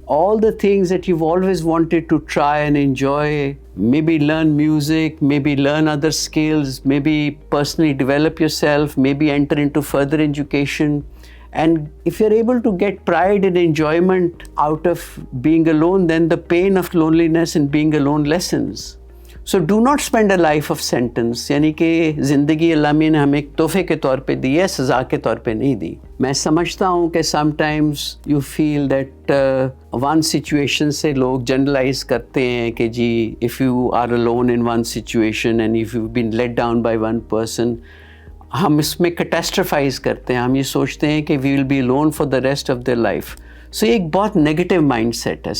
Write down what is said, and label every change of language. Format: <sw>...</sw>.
<en>All the things that you've always wanted to try and enjoy, maybe learn music, maybe learn other skills, maybe personally develop yourself, maybe enter into further education. And if you're able to get pride and enjoyment out of being alone, then the pain of loneliness and being alone lessens. So do not spend a life of sentence.</en> <hi>यानी कि ज़िंदगी अल्लाह ने हमें एक तोहफे के तौर पे दी है, सज़ा के तौर पे नहीं दी. मैं समझता हूँ कि</hi> <en>sometimes you feel that one situation</en> <hi>से लोग</hi> <en>generalize</en> <hi>करते हैं कि जी</hi> <en>if you are alone in one situation and if you've been let down by one person,</en> <hi>हम इसमें</hi> <en>catastrophize करते हैं.</en> <hi>हम ये सोचते हैं कि</hi> <en>we will be alone for the rest of their life.</en> <hi>So ये एक बहुत</hi> <en>negative mindset</en> <hi>है.</hi>